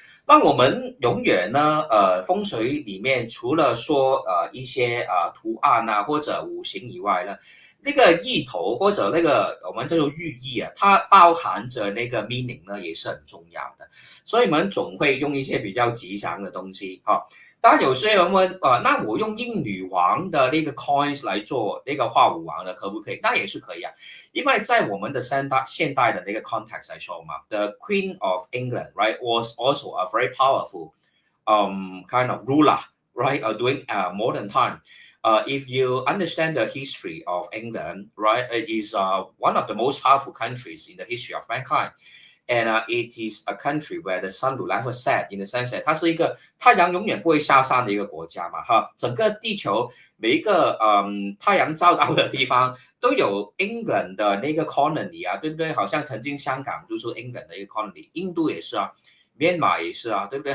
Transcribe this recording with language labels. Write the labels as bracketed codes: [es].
[zh] 那我们永远呢，风水里面除了说一些图案啊或者五行以外呢，那个意头或者那个我们叫做寓意啊，它包含着那个 [en] meaning [zh] 呢，也是很重要的。所以我们总会用一些比较吉祥的东西哈。当然有些人问那我用英女皇的那个 [en] coins [zh] 来做那个化武王的可不可以？那也是可以啊，因为在我们的现代的那个 context 来说嘛 [en] ，the Queen of England right was also a very powerful kind of ruler right during modern time. If you understand the history of England, right, it is one of the most powerful countries in the history of mankind. And it is a country where the sun will never set in the sense that [zh] 它是一个太阳永远不会下山的一个国家嘛，哈，整个地球每一个太阳照到的地方都有 England 的那个 [en] colony [zh] 啊，对不对？好像曾经香港就是 England 的一个 [en] colony， [zh] 印度也是啊，缅马也是啊，对不对？